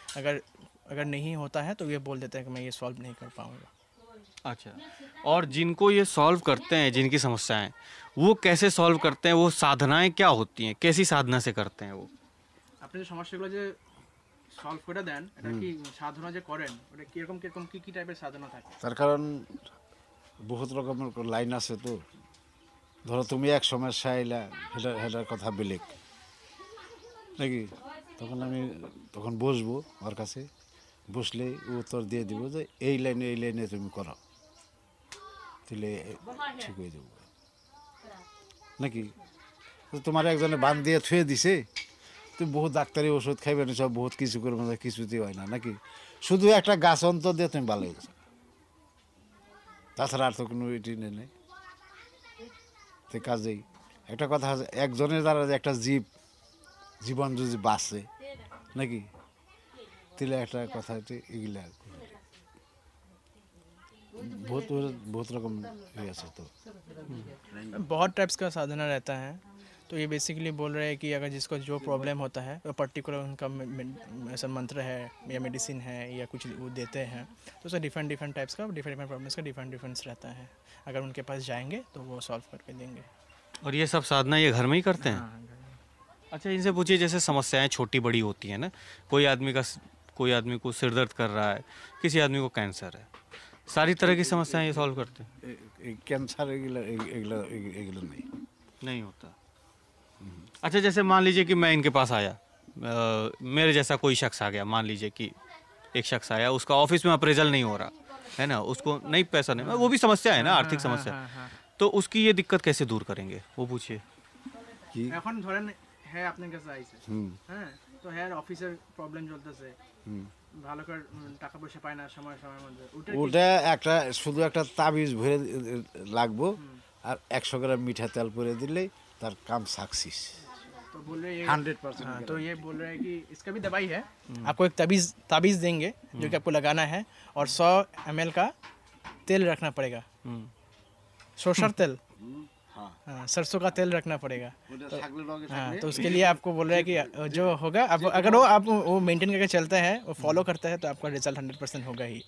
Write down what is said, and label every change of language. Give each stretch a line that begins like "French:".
Hindi: अगर नहीं होता है तो ये बोल देते हैं कि मैं ये सॉल्व नहीं कर पाऊँगा। अच्छा, और जिनको ये सॉल्व करते हैं, जिनकी समस्याएं, वो कैसे सॉल्व करते हैं? वो साधनाएं क्या होती हैं? कैसी साधना से करते हैं वो?
Bangla: আপনি যে সমস্যাগুলো যে সলভ করে দেন, এটা কি সাধনা যে করেন, ওটা কিরকম কি টাইপের সাধনা থাকে? তার কারণ বহুত রকমের লাইন আছে, তো ধরো তুমি এক সমস্যা আইলা, সেটার কথা বেলেগ নাকি, তখন আমি তখন বসবো ওর কাছে, বসলে ও উত্তর দিয়ে দিব যে এই লাইনে তুমি করো, তাহলে ঠিক হয়ে যাবো নাকি। তো তোমার একজনে বান দিয়ে থুয়ে দিছে, তুমি বহুত ডাক্তারি ওষুধ খাইবে না, সব বহুত কিছু করবে না, কিছুতেই হয় না নাকি। শুধু একটা গাছ অন্তর দিয়ে তুমি ভালো হয়ে গেছো, তাছাড়া আর তো কোনো এটি নেই। তো কাজেই একটা কথা আছে, একজনের দ্বারা যে একটা জীবন যদি বাঁচে নাকি, তাহলে একটা কথা হচ্ছে এগুলা
Hindi: बहुत बहुत रकम ऐसा तो बहुत टाइप्स का साधना रहता है। तो ये बेसिकली बोल रहे हैं कि अगर जिसको जो प्रॉब्लम होता है वो पर्टिकुलर उनका ऐसा मंत्र है या मेडिसिन है या कुछ वो देते हैं, तो उसका डिफरेंट टाइप्स का डिफरेंट प्रॉब्लम्स का डिफरेंस रहता है। अगर उनके पास जाएंगे तो वो सॉल्व करके देंगे। और ये सब साधना ये घर में ही करते हैं? अच्छा, इनसे पूछिए, जैसे समस्याएं छोटी बड़ी होती हैं ना, कोई आदमी को सिर दर्द कर रहा है, किसी आदमी को कैंसर है, सारी तरह की समस्याएं ये सॉल्व करते हैं?
Bangla: कैंसर एगुलो
Hindi: नहीं होता। अच्छा, जैसे मान लीजिए कि मैं इनके पास आया, मेरे जैसा कोई शख्स आ गया, मान लीजिए कि एक शख्स आया, उसका ऑफिस में अप्रेजल नहीं हो रहा है ना, उसको नहीं पैसा नहीं, वो भी समस्या है ना, आर्थिक समस्या। तो उसकी ये दिक्कत कैसे दूर करेंगे, वो पूछिए।
Bangla: এখন ধরেন হ্যাঁ আপনার কাছে আইছে, হ্যাঁ তো হ্যাঁ অফিসের প্রবলেম চলতেছে, ভালো করে টাকা পয়সা পায় না সময়ের মধ্যে, ওটা একটা শুধু একটা তাবিজ ভরে লাগবো আর 100 গ্রাম মিঠা তেল পরে দিলেই তার কাম সাকসেস।
Hindi: तो बोल रहे हैं 100%। हाँ, तो ये बोल रहे हैं कि इसका भी दवाई है, आपको एक ताबीज देंगे जो कि आपको लगाना है, और 100 ml का तेल रखना पड़ेगा, सरसों तेल, हाँ सरसों का तेल रखना पड़ेगा। हाँ, तो उसके लिए आपको बोल रहे हैं कि जो होगा अगर वो मेंटेन करके चलते हैं, वो फॉलो करते हैं, तो आपका रिजल्ट 100% होगा ही।